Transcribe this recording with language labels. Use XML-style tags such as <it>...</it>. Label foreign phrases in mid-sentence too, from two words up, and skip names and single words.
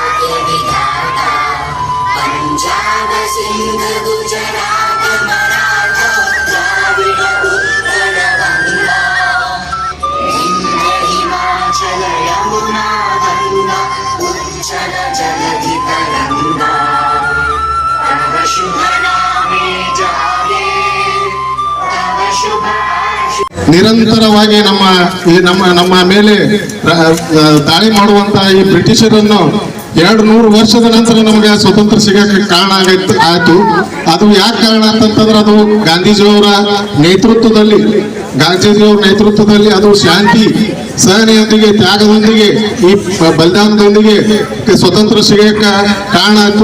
<bn>বিধাতা পাঞ্জাব সিন্ধ গুজরাত মারাঠা দ্রাবিড় উৎকল গঙ্গা বিন্ধ্য হিমাচল যমুনা গঙ্গা উচ্ছল জলধি তরঙ্গা তব শুভ নামে জাগে তব শুভ</bn> <kn>ನಿರಂತರವಾಗಿ ನಮ್ಮ ಮೇಲೆ ದಾಳಿ ಮಾಡುವಂತಹ ಈ ಬ್ರಿಟಿಷರನ್ನು 200 ವರ್ಷದ ನಂತರ ನಮಗೆ ಸ್ವತಂತ್ರ ಸಿಗಕ್ಕೆ ಕಾರಣ ಆಯ್ತು. ಅದು ಯಾಕೆ ಕಾರಣ ಅಂತಂತಂದ್ರೆ ಅದು ಗಾಂಧೀಜಿಯವರ ನೇತೃತ್ವದಲ್ಲಿ ಅದು ಶಾಂತಿ ಸಹನೆಯೊಂದಿಗೆ ತ್ಯಾಗದೊಂದಿಗೆ ಈ ಬಲಿದಾನದೊಂದಿಗೆ ಸ್ವತಂತ್ರ ಸಿಗಕ್ಕೆ ಕಾರಣ ಆಯ್ತು.</kn>